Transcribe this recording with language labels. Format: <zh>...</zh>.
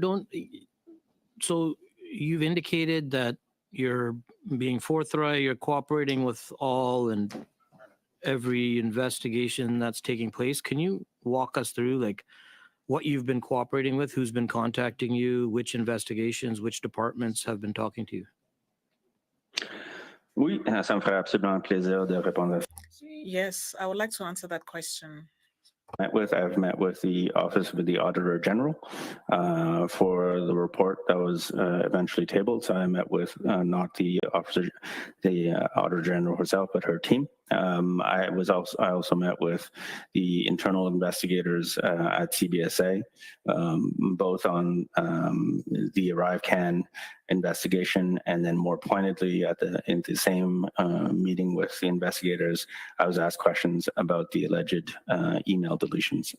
<en>Doan, so you've indicated that you're being forthright, you're cooperating with all and every investigation that's taking place. Can you walk us through like what you've been cooperating with, who's been contacting you, which investigations, which departments have been talking to you?</en> <fr>Oui, ça me ferait absolument plaisir de répondre.</fr> <en>Yes, I would like to answer that question. I've met with the Office of the Auditor General for the report that was eventually tabled. So I met with not the Auditor General herself, but her team. I also met with the internal investigators at CBSA, both on the ArriveCAN investigation, and then more pointedly in the same meeting with the investigators, I was asked questions about the alleged email deletions.</en>